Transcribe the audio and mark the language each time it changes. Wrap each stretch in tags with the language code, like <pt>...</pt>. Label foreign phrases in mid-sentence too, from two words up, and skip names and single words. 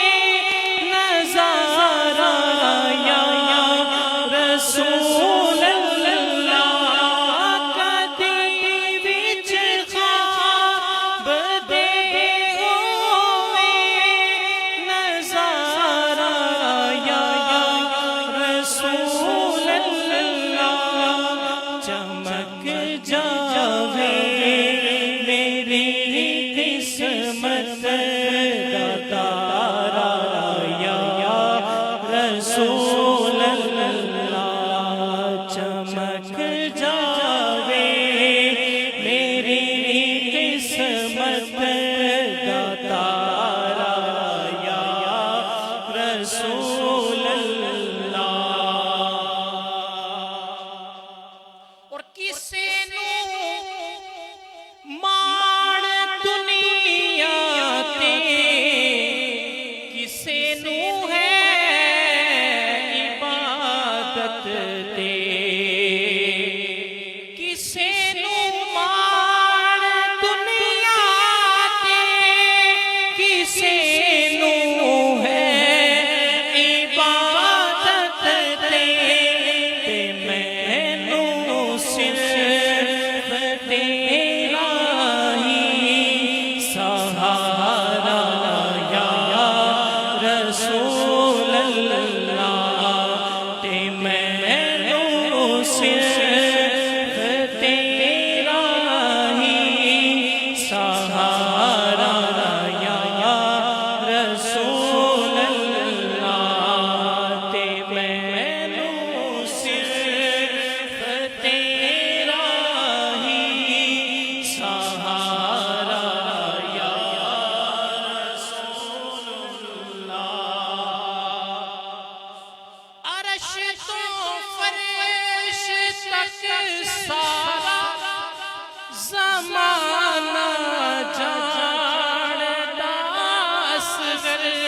<pa>نظارہ</pa> <ar>یا رسول اللہ،</ar> <pa>کدی وچ خواب دے ہووے نظارہ</pa> <ar>یا رسول اللہ،</ar> <pa>چمک جاوے میری قسمت دا تارا یا</pa> <ar>رسول اللہ،</ar> <pa>چمک جاوے میری قسمت دا تارا</pa> <ar>یا رسول اللہ.</ar> <pa>اور کسے نو ماڑ دنیا تے کسے نو ہے عبادت تے، کسے نو ماڑ دنیا تے کسے نو ہے عبادت تے، تے مینوں صرف تیرا ہی سہارا</pa> <ar>یا رسول اللہ،</ar> <pa>تے مینوں صرف تیرا ہی سہارا</pa> <ar>یا رسول اللہ،</ar> <pa>تے مینوں صرف تیرا ہی سہارا</pa> <ar>یا رسول اللہ.</ar> <pa>عرش تو فرش تک سارا زمانہ جاندا اصغر،</pa>